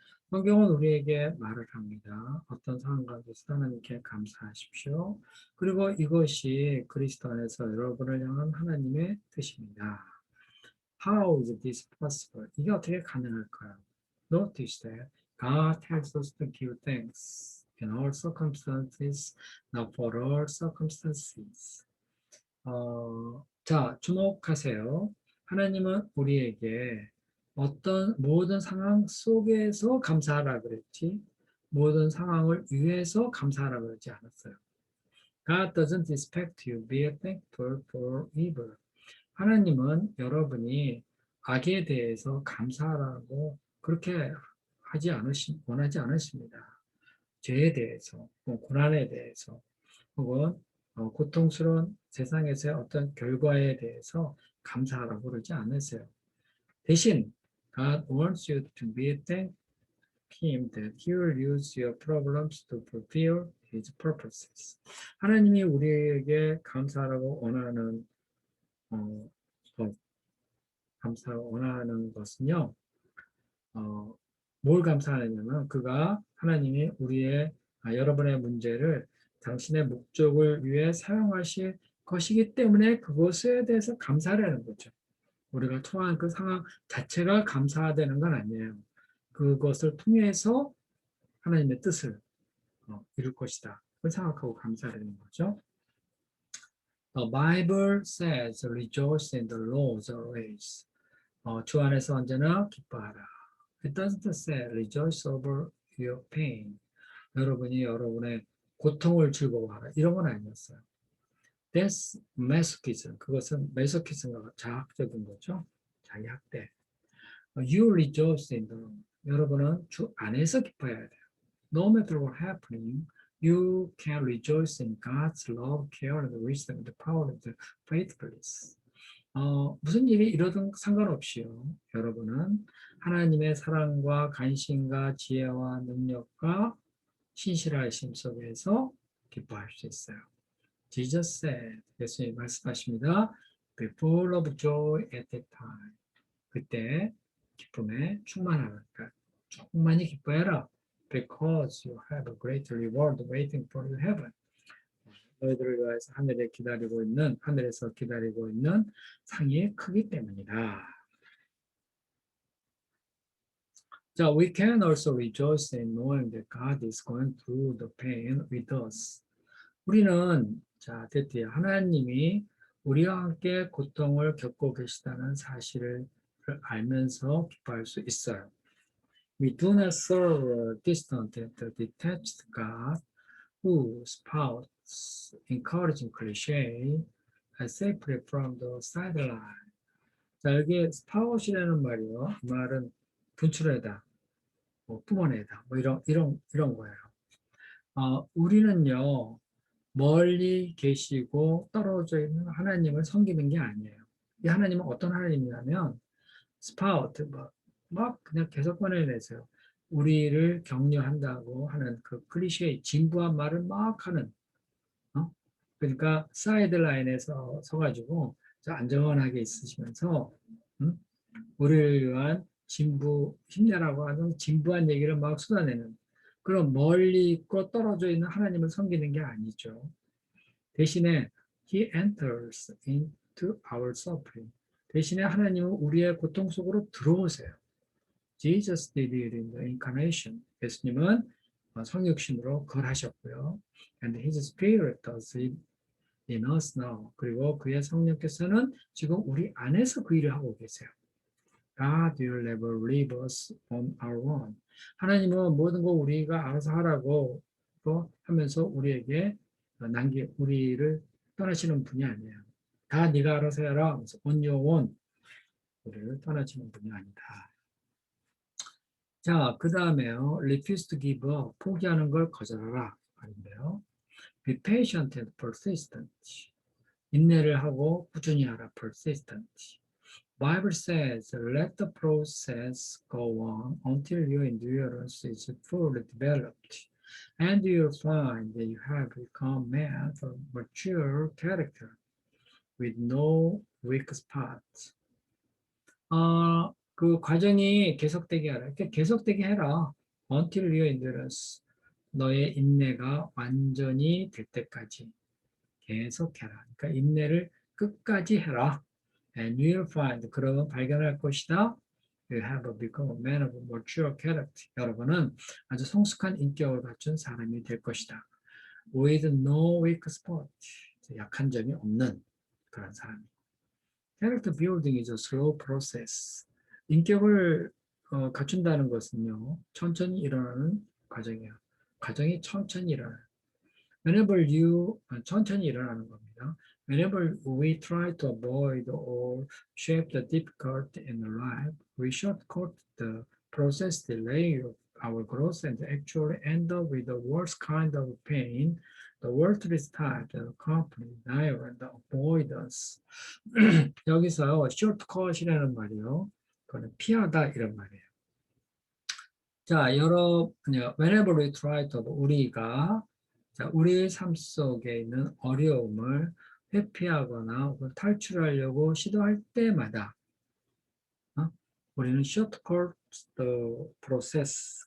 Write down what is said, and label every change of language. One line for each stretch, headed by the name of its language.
Korean: 성경은 우리에게 말을 합니다. 어떤 상황 가운데서 하나님께 감사하십시오. 그리고 이것이 그리스도 안에서 여러분을 향한 하나님의 뜻입니다.
English: How is this possible?
Korean: 이게 어떻게 가능할까요?
English: Notice that God tells us to give thanks in all circumstances, not for all circumstances.
Korean: 자, 주목하세요. 하나님은 우리에게 어떤 모든 상황 속에서 감사하라 그랬지, 모든 상황을 위해서 감사하라 그러지 않았어요.
English: God doesn't expect you to be thankful for evil.
Korean: 하나님은 여러분이 악에 대해서 감사하라고 그렇게 원하지 않으십니다. 죄에 대해서, 고난에 대해서, 혹은 고통스러운 세상에서의 어떤 결과에 대해서 감사하라고 그러지 않으세요. 대신
English: God wants you to be thank Him that He will use your problems to fulfill His purposes.
Korean: 하나님이 우리에게 감사하라고 원하는 원하는 것은요. 뭘 감사하냐면 하나님이 여러분의 문제를 당신의 목적을 위해 사용하실 것이기 때문에 그것에 대해서 감사하라는 거죠. 우리가 통한 그 상황 자체가 감사되는 건 아니에요. 그것을 통해서 하나님의 뜻을 이룰 것이다. 그걸 생각하고 감사하는 거죠.
English: The Bible says, rejoice in the Lord always.
Korean: 주 안에서 언제나 기뻐하라.
English: It doesn't say, rejoice over your pain.
Korean: 여러분이 여러분의 고통을 즐거워하라. 이런 건 아니었어요.
English: That's masochism.
Korean: 그것은 메소키즘과 자학적인 거죠. 자기 학대.
English: You rejoice in the Lord.
Korean: 여러분은 주 안에서 기뻐해야 돼요.
English: No matter what happening, You can rejoice in God's love, care, and wisdom, the power of the faithfulness.
Korean: 무슨 일이 이러든 상관없이요. 여러분은 하나님의 사랑과 간신과 지혜와 능력과 신실하심 속에서 기뻐할 수 있어요.
English: Jesus said,
Korean: 예수님 말씀하십니다.
English: Be full of joy at that time.
Korean: 그때 기쁨에 충만하니까 충만히 기뻐해라.
English: Because you have a great reward waiting for you in heaven.
Korean: 너희들을 위해서 하늘에서 기다리고 있는 상이 크기 때문이다.
English: 자, we can also rejoice in knowing that God is going through the pain with us.
Korean: 우리는 자, 됐대요. 하나님이 우리와 함께 고통을 겪고 계시다는 사실을 알면서 기뻐할 수 있어요. We do not serve a distant and detached God who spouts encouraging cliche safely from the sideline. 자, 여기 spout이라는 말이요. 이 말은 분출하다, 뭐 뿜어내다, 뭐 이런 거예요. 우리는요, 멀리 계시고 떨어져 있는 하나님을 섬기는 게 아니에요. 이 하나님은 어떤 하나님이냐면 스파우트 막 그냥 계속 꺼내내세요. 우리를 격려한다고 하는 그 클리셰 진부한 말을 막 하는 그러니까 사이드라인에서 서가지고 안전하게 있으시면서 우리를 위한 진부 힘내라고 하는 진부한 얘기를 막 쏟아내는 그런 멀리 있고 떨어져 있는 하나님을 섬기는 게 아니죠. 대신에
English: He enters into our suffering.
Korean: 대신에 하나님은 우리의 고통 속으로 들어오세요.
English: Jesus did it in the incarnation.
Korean: 예수님은 성육신으로 거하셨고요.
English: And His Spirit does it in us now.
Korean: 그리고 그의 성령께서는 지금 우리 안에서 그 일을 하고 계세요.
English: God will never leave us on our own.
Korean: 하나님은 모든 거 우리가 알아서 하라고 하면서 우리에게 우리를 떠나시는 분이 아니에요. 다 네가 알아서 해라 하면서
English: on your own
Korean: 우리를 떠나시는 분이 아니다. 자, 그 다음에요.
English: refuse to give up.
Korean: 포기하는 걸 거절하라. 말인데요.
English: be patient and persistent.
Korean: 인내를 하고 꾸준히 하라.
English: persistent. Bible says, let the process go on until your endurance is fully developed. And you'll find that you have become man of mature character with no weak spots.
Korean: 그 과정이 계속되게 하라. 이렇게 계속되게 해라.
English: Until your endurance.
Korean: 너의 인내가 완전히 될 때까지 계속해라. 그러니까 인내를 끝까지 해라.
English: And you'll find.
Korean: 그러면 발견할 것이다.
English: You have become a man of mature character.
Korean: 여러분은 아주 성숙한 인격을 갖춘 사람이 될 것이다.
English: With no weak spot.
Korean: 약한 점이 없는 그런 사람.
English: Character building is a slow process.
Korean: 인격을 갖춘다는 것은요, 천천히 일어나는 과정이에요. 과정이 천천히 일어나요.
English: Whenever you,
Korean: 천천히 일어나는 겁니다.
English: Whenever we try to avoid or shape the difficult in life, we shortcut the process, delay our growth, and actually end up with the worst kind of pain, the worthless type, the company, denial, and the avoidance.
Korean: 여기서요, shortcut이라는 말이요. 그거는 피하다 이런 말이에요. 자,
English: whenever we try to,
Korean: 우리가 우리의 삶 속에 있는 어려움을 회피하거나 탈출하려고 시도할 때마다 우리는
English: shortcut the process.